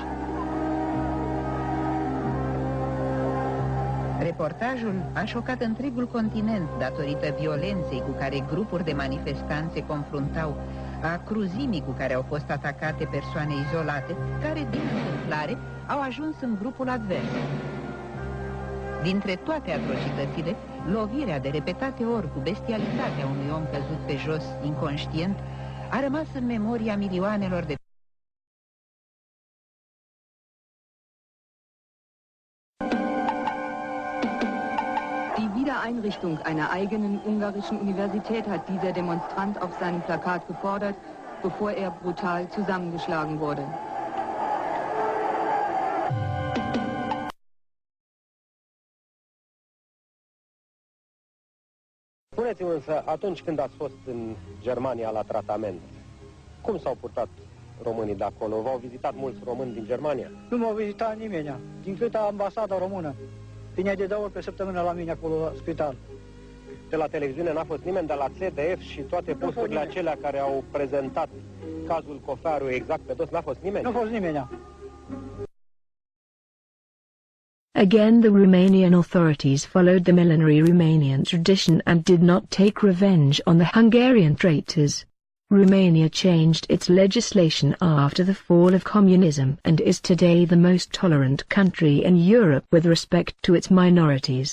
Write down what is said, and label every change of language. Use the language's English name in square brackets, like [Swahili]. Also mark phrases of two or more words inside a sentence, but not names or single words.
[Romanian] Reportajul a șocat întregul continent datorită violenței cu care grupuri de manifestanți se confruntau, a cruzimii cu care au fost atacate persoane izolate, care, din întâmplare, au ajuns în grupul advers. Dintre toate atrocitățile, lovirea de repetate ori cu bestialitatea unui om căzut pe jos, inconștient, a rămas în memoria milioanelor de [German] Einrichtung einer eigenen ungarischen Universität hat dieser Demonstrant auf seinem Plakat gefordert, bevor er brutal zusammengeschlagen wurde. [Romanian] Spuneți-mi însă, atunci când ați fost în Germania la tratament, cum s-au purtat românii de acolo? V-au vizitat mulți români din Germania? Nu m-au vizitat nimeni, din câte ambasada română. Vine de 2 ori pe săptămână la mine acolo la spital. De la televiziune n-a fost nimeni, de la CDF și toate posturile acelea care au prezentat cazul Cofaru exact pe dos, n-a fost nimeni? Nu a fost nimeni. [English] Again the Romanian authorities followed the millenary Romanian tradition and did not take revenge on the Hungarian traitors. Romania changed its legislation after the fall of communism and is today the most tolerant country in Europe with respect to its minorities.